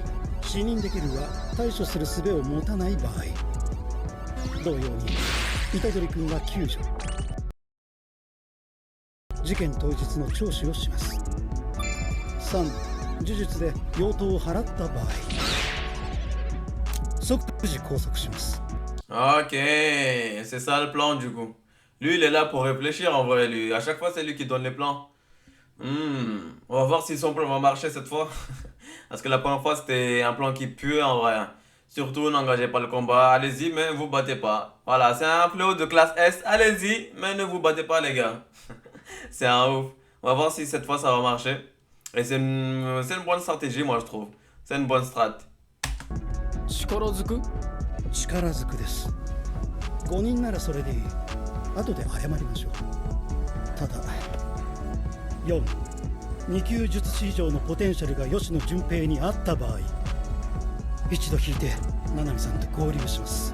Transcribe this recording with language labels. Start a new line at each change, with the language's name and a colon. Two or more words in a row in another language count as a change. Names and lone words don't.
Japanese: 視認できるが対処する術を持たない場合、同様に虎杖君が救助、事件当日の聴取をします。3. 呪術で妖刀を払った場合、即時拘束します。
French: Ok, c'est ça le plan du coup. Lui, il est là pour réfléchir en vrai. Lui. À chaque fois, c'est lui qui donne les plans. On va voir si son plan va marcher cette fois. Parce que la première fois, c'était un plan qui pue en vrai. Surtout, n'engagez pas le combat. Allez-y, mais ne vous battez pas. Voilà, c'est un fléau de classe S. Allez-y, mais ne vous battez pas, les gars. C'est un ouf. On va voir si cette fois, ça va marcher. Et c'est une bonne stratégie, moi, je trouve. C'est une bonne strat.
Japanese: 力ずく力ずくです。5人ならそれでいい。後で謝りましょう。ただ4、2級術師以上のポテンシャルが吉野順平にあった場合、一度引いて七海さんと合流します。